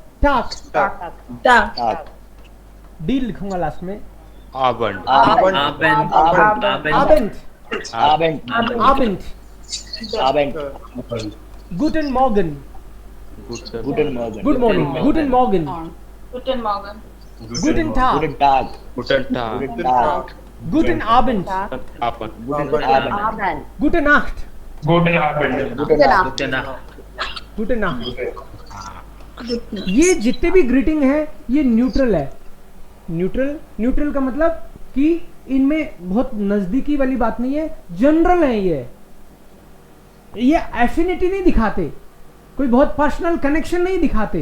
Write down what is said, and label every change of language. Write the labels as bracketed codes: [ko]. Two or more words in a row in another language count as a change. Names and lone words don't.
[hi] टाक डी लिखूंगा लास्ट में। [de] Abend. Guten Morgen. Guten Morgen. [en] Good morning. [de] Guten Morgen. Guten Morgen. Guten Tag. Guten Tag. Guten Abend. Gute Nacht. Gute Nacht. [hi] ये जितने भी ग्रीटिंग है ये न्यूट्रल है। न्यूट्रल का मतलब कि इनमें बहुत नजदीकी वाली बात नहीं है, जनरल है। ये एफिनिटी नहीं दिखाते, कोई बहुत पर्सनल कनेक्शन नहीं दिखाते।